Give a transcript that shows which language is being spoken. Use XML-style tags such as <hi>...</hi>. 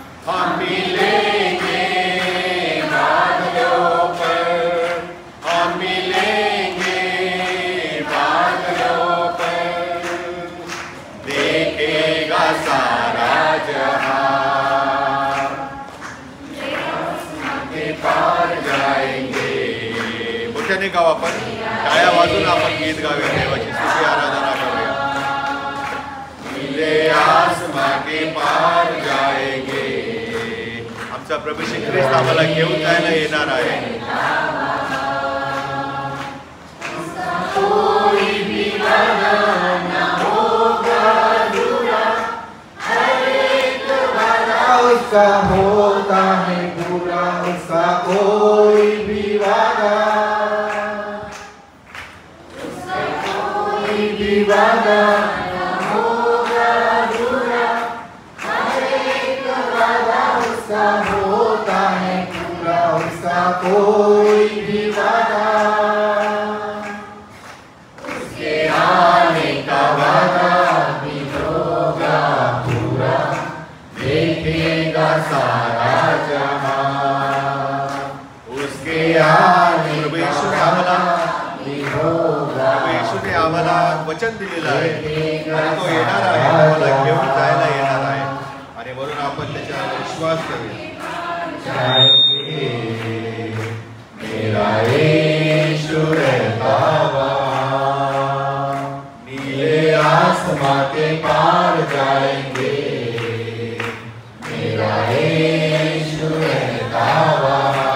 <hi>हम मिलेंगे बादलों पर, हम मिलेंगे बादलों पर, देखेगा सारा जहां, के पार जाएंगे।</hi> <mr>मोठ्याने गाव आपण, टाळ्या वाजून आपण गीत गाऊया, देवाची स्तुती आराधना करूया.</mr> <hi>मिले आसमां के पार जाएंगे.</hi> <mr>आमचा प्रभू श्री ख्रिस्त आम्हाला घेऊन जायला येणार आहे.</mr> <hi>कोई भी वादा ना होगा अधूरा, हर एक वादा उसका होता है पूरा, उसका कोई भी वादा, उसका कोई भी वादा ना होगा अधूरा, हर एक वादा उसका होता है पूरा, उसका कोई भी वादा, उसके आने का वादा भी होगा पूरा, देखेगा सारा जहां, उसके आने का वादा भी होगा.</hi> <mr>येशूने आम्हाला वचन दिलेलं आहे आणि तो येणार आहे, आम्हाला घेऊन जायला येणार आहे आणि म्हणून आपण त्याच्यावर विश्वास करूया.</mr> <hi>मेरा यीशु रहता वहाँ, नीले आसमां के पार जाएंगे, मेरा यीशु रहता वहाँ.</hi>